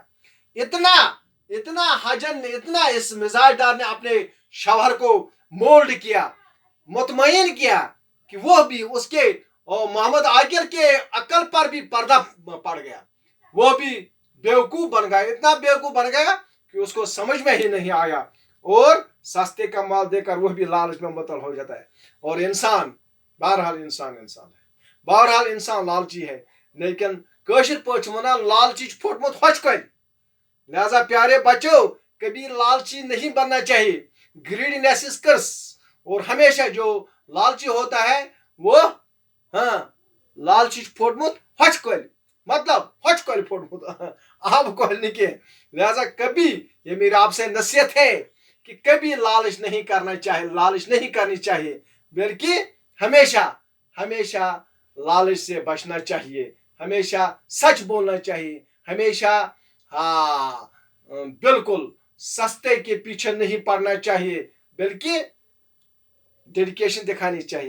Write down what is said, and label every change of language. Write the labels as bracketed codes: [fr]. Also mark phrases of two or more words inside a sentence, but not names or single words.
[hi] इतना हजन ने, इतना इस मिजाजदार ने अपने शौहर को मोल्ड किया, मुतमईन किया कि वो भी उसके और मोहम्मद आकिल के अकल पर भी पर्दा पड़ गया। वो भी बेवकूफ बन गया, इतना बेवकूफ बन गया कि उसको समझ में ही नहीं आया। और सस्ते का माल देकर वो भी लालच में मुबतला हो जाता है। और इंसान, बहरहाल इंसान है, बहरहाल इंसान लालची है। [ks] लेकिन कशिर पच वना लालची फुटमुत हचकल। [hi] लिहाजा प्यारे बच्चों, कभी लालची नहीं बनना चाहिए। [en] Greediness is curse. [hi] और हमेशा जो लालची होता है वो लालची [ks] फुटमुत हचकल, [hi] मतलब [ks] हचकल फुटमुत [hi] आप कहने के। लिहाजा कभी, ये मेरी आपसे नसीहत है कि कभी लालच नहीं करना चाहिए, लालच नहीं करनी चाहिए, बल्कि हमेशा लालच से बचना चाहिए, हमेशा सच बोलना चाहिए, हमेशा बिल्कुल सस्ते के पीछे नहीं पड़ना चाहिए, बल्कि डेडिकेशन दिखानी चाहिए।